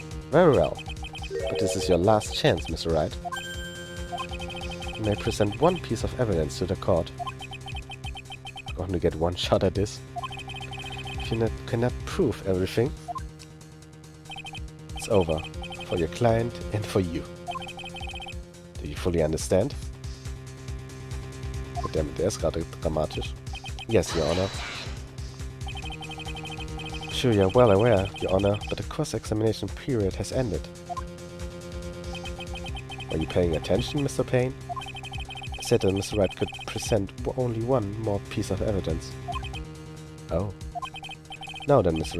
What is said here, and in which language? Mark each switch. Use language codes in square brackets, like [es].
[en] Very well. But this is your last chance, Mr. Wright. You may present one piece of evidence to the court. You're going to get one shot at this. If you cannot prove everything, it's over. For your client and for you. Do you fully understand? [de] Verdammt, der ist gerade dramatisch. [en] Yes, Your Honor. Sure, you're well aware, Your Honor, but the cross-examination period has ended. Are you paying attention, Mr. Payne? I said that Mr. Wright could present only one more piece of evidence. Oh. Now then, Mr.